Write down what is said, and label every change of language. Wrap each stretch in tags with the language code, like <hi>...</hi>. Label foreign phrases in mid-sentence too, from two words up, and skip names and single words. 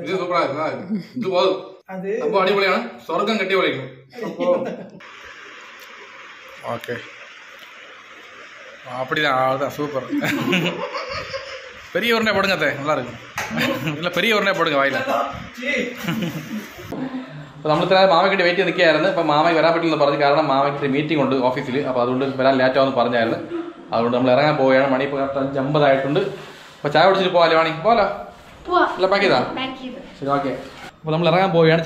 <ta>இது சூப்பரா இருக்கு. இது போதும். அது ரொம்ப அடிப்படையான சொர்க்கம் கட்டி வளைக்கும். ஓகே, அப்படிதான். அவ்வளோதான், சூப்பர். பெரிய உருண்டை போடுங்க அத்தை, நல்லா இருக்கும். இல்லை பெரிய உருண்டை போடுங்க வாயில.</ta> <ml>അപ്പോൾ നമ്മൾ ഇത്ര മാമയ്ക്ക് വെയിറ്റ് ചെയ്ത് നിൽക്കുകയായിരുന്നു. അപ്പോൾ മാമയ്ക്ക് വരാൻ പറ്റില്ലെന്ന് പറഞ്ഞു. കാരണം മാമയ്ക്ക് മീറ്റിംഗ് ഉണ്ട് ഓഫീസിൽ. അപ്പോൾ അതുകൊണ്ട് വരാൻ ലേറ്റ് ആവുമെന്ന് പറഞ്ഞായിരുന്നു. അതുകൊണ്ട് നമ്മൾ ഇറങ്ങാൻ പോവുകയാണ്. മണി ഇപ്പോൾ 5:50 ആയിട്ടുണ്ട്. അപ്പോൾ ചായ കുടിച്ചിട്ട് പോകാല്ലേ വാണി? പോകാലോ? അല്ല പാക്ക് ചെയ്താ? ശരി, ഓക്കെ. അപ്പോൾ നമ്മൾ ഇറങ്ങാൻ പോവുകയാണ്.</ml>